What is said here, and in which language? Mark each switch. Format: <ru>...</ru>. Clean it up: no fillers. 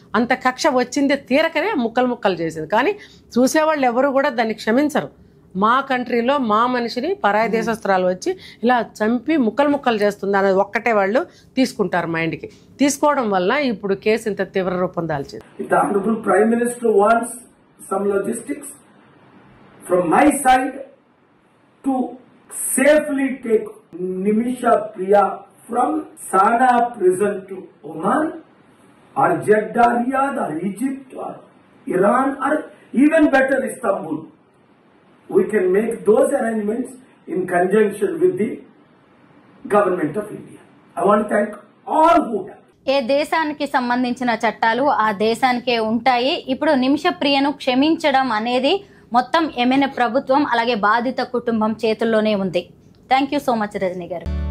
<te>అంత కక్ష వచ్చింది తీరకనే ముక్కలు ముక్కలు చేసింది. కానీ చూసేవాళ్ళు ఎవరు కూడా దాన్ని క్షమించరు. మా కంట్రీలో మా మనిషిని పరాయి దేశస్త్రాలు వచ్చి ఇలా చంపి ముక్కలు ముక్కలు చేస్తుంది అనేది ఒక్కటే వాళ్ళు తీసుకుంటారు మైండ్కి. తీసుకోవడం వల్ల ఇప్పుడు కేసు ఇంత తీవ్ర రూపం దాల్చింది.</te> <en>Prime Minister wants some logistics from my side to safely take Nimisha Priya from Sana prison to Oman or Jeddah, Riyadh or Egypt or Iran or even better Istanbul. We can make those arrangements in conjunction with the government of India. I want to thank all who have.</en> <te>ఏ దేశానికి సంబంధించిన చట్టాలు ఆ దేశానికే ఉంటాయి. ఇప్పుడు నిమిష ప్రియను క్షమించడం అనేది మొత్తం ఏమైనా ప్రభుత్వం అలాగే బాధిత కుటుంబం చేతుల్లోనే ఉంది.</te> <en>thank you so much</en> <te>Rajani గారు.</te>